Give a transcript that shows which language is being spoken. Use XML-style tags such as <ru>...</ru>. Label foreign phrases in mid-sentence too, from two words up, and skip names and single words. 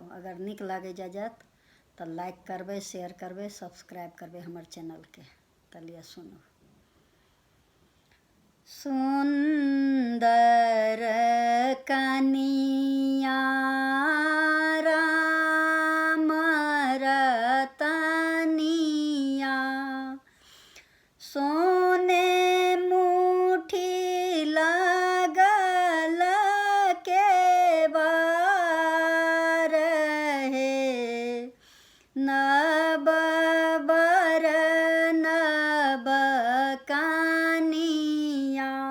<mai>अगर निक लागे जात तो लाइक करबे, शेयर करबे, सब्सक्राइब करबे हमर चैनल के। तलिए सुनो। सुंदर कनिया राम रतनिया, सोने मुठी लागल केवार हे, नब बर नब कनिया,</mai>